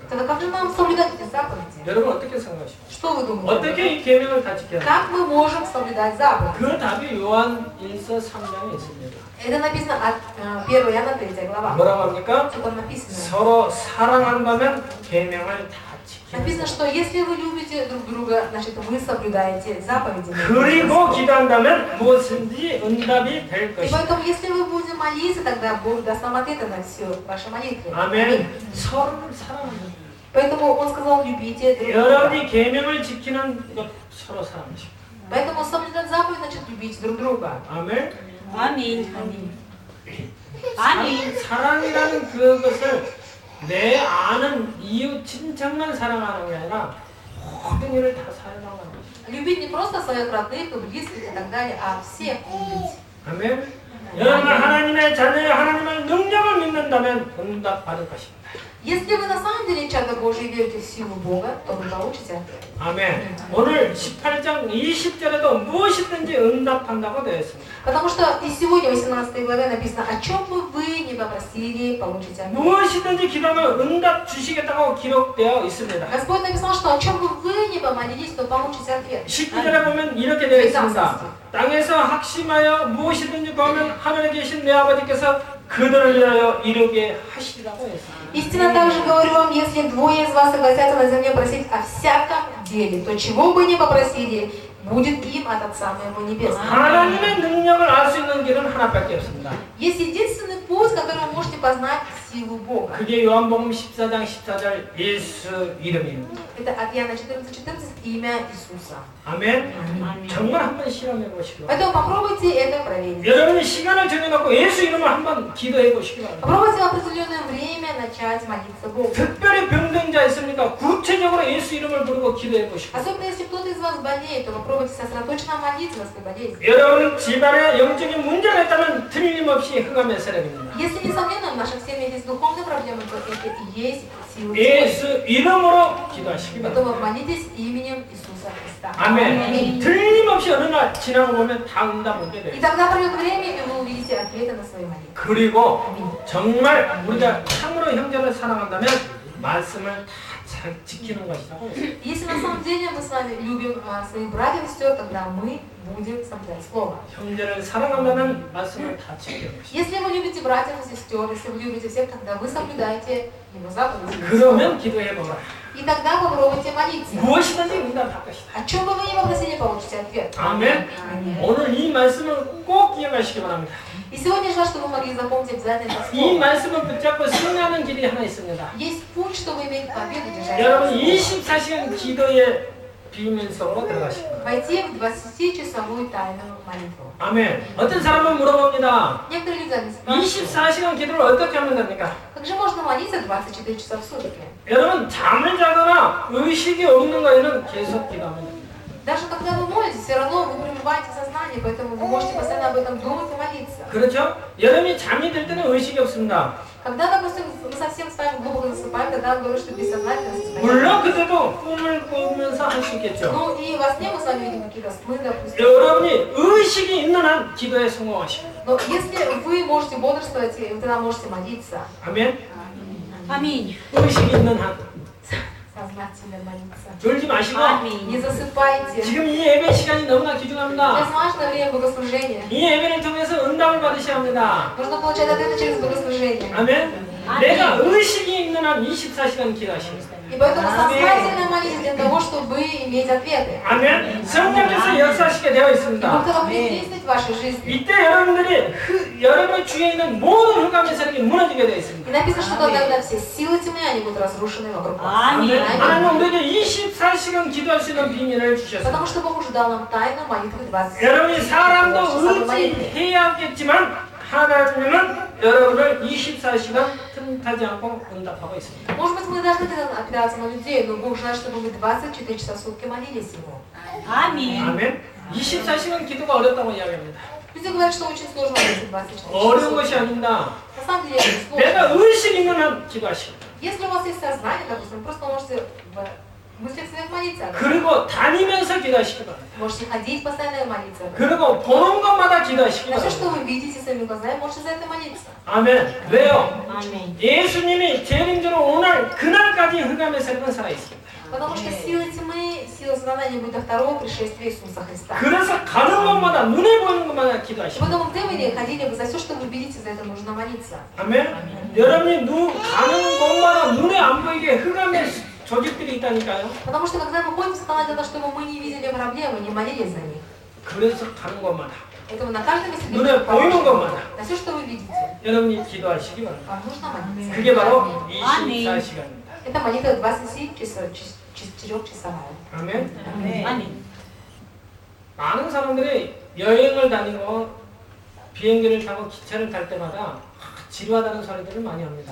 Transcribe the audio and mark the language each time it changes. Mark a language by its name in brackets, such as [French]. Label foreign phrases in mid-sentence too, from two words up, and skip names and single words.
[Russian] Тогда как же нам соблюдать эти заповеди? [Korean] 여러분 어떻게 생각하십니까? [Russian] Что вы думаете? [Korean] 어떻게 이 계명을 다 지켜야 합니까? [Russian] Как мы можем соблюдать заповеди? [Korean] 그 답이 요한일서 3장에 있습니다. [Russian] Это написано от 1 Иоанна 3 глава. [Korean] 뭐라고 합니까? [Russian] Что там написано? [Korean] 서로 사랑한다면 계명을 다 지키는 [Russian] Написано, что если вы любите друг друга, значит вы соблюдаете заповеди. [Korean] 그리고 기도한다면 무엇인지 응답이 될 [Russian] И [Korean] 것이다. [Russian] поэтому, если вы будете молиться, тогда Бог даст вам ответы на все ваши молитвы. [Korean] 아멘. 서로를 사랑합니다. [Russian] Поэтому Он сказал, любите друг друга. [Korean] 여러분이 계명을 지키는 것 서로 사랑하십시오. [Russian] Поэтому соблюдать заповедь значит любить друг друга. [Korean] 아멘. 아멘. [Russian] Аминь. [Korean] 아멘. 사랑이라는 그것을 내 아는 이웃 친척만 사랑하는 게 아니라 모든 일을 다 사랑하는 것이죠. [Russian] Любить не просто своих родных и близких и так далее, а всех любить. [Korean] 아멘. 여러분 하나님의 자녀의 하나님의 능력을 믿는다면 응답 받을 것입니다. [Russian] Если вы на самом деле чадо Божие верите в силу Бога, то вы получите ответ. [Korean] 아멘. 오늘 18장 20절에도 무엇이든지 응답한다고 되어 있습니다. [Russian] Потому что и сегодня в 18 главе написано, о чем бы вы ни попросили, получите ответ. [Korean] 무엇이든지 기도하면 응답 주시겠다고 기록되어 있습니다. [Russian] Господь написал, что о чем бы вы ни помолились, то получите ответ. [Korean] 19절에 보면 이렇게 되어 있습니다. 땅에서 학심하여 무엇이든지 구하면 하늘에 계신 내 아버지께서 그들을 위하여 이루게 하시리라고 했습니다. [Russian] Истинно также говорю вам, если двое из вас согласятся на земле просить о всяком деле, то чего бы ни попросили, будет им от Отца моего Небесного. [Korean] 하나님의 능력을 알 수 있는 길은 하나밖에 없습니다. [Russian] Есть единственный путь, которым вы можете познать силу Бога. [Korean] 그게 요한복음 14장 14절 예수 이름입니다. [Russian] Это от Иоанна 14:14 имя Иисуса. [Korean] 아멘. 정말 한번 실험해 보시기 바랍니다. [Russian] Поэтому попробуйте это проверить. [Korean] 여러분이 시간을 정해놓고 예수 이름을 한번 기도해 보시기 바랍니다. [Russian] Попробуйте в определенное время начать молиться Богу. [Korean] 특별히 병든 자 있습니까? 구체적으로 예수 이름을 부르고 기도해 보시고. [Russian] Особенно если кто-то из вас болеет, то попробуйте сосредоточенно молиться за свою болезнь. [Korean] 여러분 집안에 영적인 문제가 있다면 틀림없이 흑암의 세력입니다. [Russian] Если, несомненно, в наших семьях есть духовные проблемы, то это и есть сила тьмы. [Korean] 예수 이름으로 기도하시기 바랍니다. [Russian] Поэтому молитесь именем Иисуса Христа. [Korean] 아멘. 틀림없이 어느 날 지나고 보면 다 응답 오게 [Russian] И [Korean] 돼요. [Russian] тогда пройдет время, и вы увидите ответы на свои молитвы. [Korean] 그리고 정말 우리가 참으로 형제를 사랑한다면 말씀을 다 지키는 것이라고 했어요. [Russian] Если на самом деле мы с вами любим своих братьев и сестер, тогда мы будем соблюдать Слово. [Korean] 형제를 사랑한다면 말씀을 다 지키는 것이다. [Russian] Если вы любите братьев и сестер, если вы любите всех, тогда вы соблюдаете Его заповеди. [Korean] 그러면 기도해보라. [Russian] И тогда попробуйте молиться. [Korean] 무엇이든지 응답할 것이다. [Russian] О чем бы вы ни попросили, получите ответ. [Korean] 아멘. 오늘 이 말씀을 꼭 기억하시기 바랍니다. [Russian] И сегодня желаю, чтобы вы могли запомнить обязательно это [Korean] 이 [Russian] слово. [Korean] 말씀을 붙잡고 승리하는 길이 하나 있습니다. [Russian] Есть путь, чтобы иметь победу, держать. [Korean] 여러분 24시간 기도의 비밀 속으로 들어가시기 바랍니다. [Russian] Войти в 20-часовую тайную молитву. [Korean] 아멘. 어떤 사람은 물어봅니다. [Russian] Некоторые люди они спрашивают, [Korean] 24시간 기도를 어떻게 하면 됩니까? [Russian] как же можно молиться 24 часа в сутки? [Korean] 여러분 잠을 자거나 의식이 없는 거에는 계속 기도하면 됩니다. [Russian] Даже когда вы молитесь, все равно вы пребываете в сознании, поэтому вы можете постоянно об этом думать и молиться. [Korean] 그렇죠? 여러분이 잠이 들 때는 의식이 없습니다. [Russian] Когда, допустим, мы совсем с вами глубоко засыпаем, тогда он говорит, что бессознательное состояние. [Korean] 물론 그때도 꿈을 꾸면서 할 수 있겠죠. [Russian] Ну и во сне мы с вами видим какие-то сны, допустим. [Korean] 여러분이 의식이 있는 한 기도에 성공하십니다. [Russian] Но если вы можете бодрствовать, вы тогда можете молиться. [Korean] 아멘. [Russian] Аминь. [Korean] 의식이 있는 한 [Russian] Сознательно молиться. [Korean] 졸지 마시고 [Russian] Аминь. Не засыпайте. [Korean] 지금 이 예배 시간이 너무나 [Russian] Сейчас [Korean] 귀중합니다. [Russian] важно время богослужения. [Korean] 이 예배를 통해서 응답을 받으셔야 합니다. [Russian] Нужно получать ответы через богослужение. [Korean] 아멘. 내가 의식이 있는 한 24시간 기도하십니다. [Russian] И поэтому сознательно молитесь для того, чтобы иметь ответы. [Korean] 아멘. 성령께서 역사하시게 되어 [Russian] И [Korean] 있습니다. [Russian] Бог тогда будет действовать в вашей жизни. [Korean] 이때 여러분들이 여러분의 주위에 있는 모든 흑암의 세력이 무너지게 되어 있습니다. [Russian] И написано, что тогда все силы тьмы, они будут разрушены вокруг вас. Аминь. [Korean] 하나님 우리에게 24시간 기도할 수 있는 비밀을 주셨습니다. [Russian] Потому что Бог уже дал нам тайну молитвы 20. [Korean] 여러분이 사람도 의지해야겠지만 하나님은 여러분을 24시간 틈타지 않고 응답하고 있습니다. [Russian] Может быть, мы должны опираться на людей, но Бог желает, чтобы мы 24 часа в сутки молились Ему. Аминь. [Korean] 아멘. 24시간 기도가 어렵다고 이야기합니다. [Russian] Люди говорят, что очень сложно молиться 24 часа. [Korean] 어려운 것이 아닙니다. [Russian] На самом деле это [Korean] 내가 [Russian] сложно. [Korean] 의식 있는 한 기도하시고 [Russian] Если у вас есть сознание, допустим, просто можете в мыслях своих молиться. [Korean] 그리고 다니면서 기도하시기 바랍니다. [Russian] Можете ходить постоянно и молиться. [Korean] 그리고 보는 것마다 기도하시기 [Russian] На все, что [Korean] 바랍니다. [Russian] вы видите своими глазами, можете за это молиться. [Korean] 아멘. 왜요? [Russian] Аминь. [Korean] 예수님이 재림대로 오늘 그날까지 흑암의 세력은 살아있습니다. [Russian] Потому что сила тьмы, сила сознания будет до второго пришествия Иисуса Христа. [Korean] 그래서 가는 것마다 눈에 보이는 것마다 [Russian] И [Korean] 기도하시고 [Russian] поэтому где вы ни ходили, вы за все, что вы видите, за это нужно молиться. [Korean] 아멘. 여러분이 가는 곳마다 눈에 안 보이게 흑암의 조직들이 있다니까요. [Russian] Потому что когда мы ходим в сатана, для того, чтобы мы не видели проблемы, не молились за них. [Korean] 그래서 가는 곳마다 [Russian] Поэтому на каждом месте, где [Korean] 눈에 [Russian] вы [Korean] 보이는 [Russian] положите, [Korean] 것마다 [Russian] на все, что вы видите, [Korean] 여러분이 기도하시기 바랍니다. [Russian] вам нужно молиться. [Korean] 그게 바로 아멘. 24시간입니다. [Russian] Это молитва 24-часовая. [Korean] 아멘. [Russian] Аминь. [Korean] 많은 사람들이 여행을 다니고 비행기를 타고 기차를 탈 때마다 지루하다는 소리들을 많이 합니다.